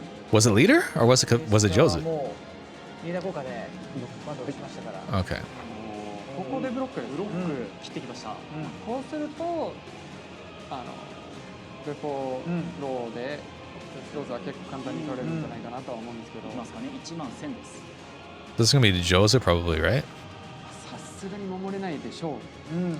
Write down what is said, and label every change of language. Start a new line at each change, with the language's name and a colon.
English: Was it leader or was it Jozu? Okay.
Japanese: ここでブロック切ってきました。こうするとベポローでローズは結構簡単に取れるんじゃないかなとは思うんですけど。いますかね。11000です。
English: This is gonna be Jozu probably, right?
Japanese: さすがに守れないでしょう。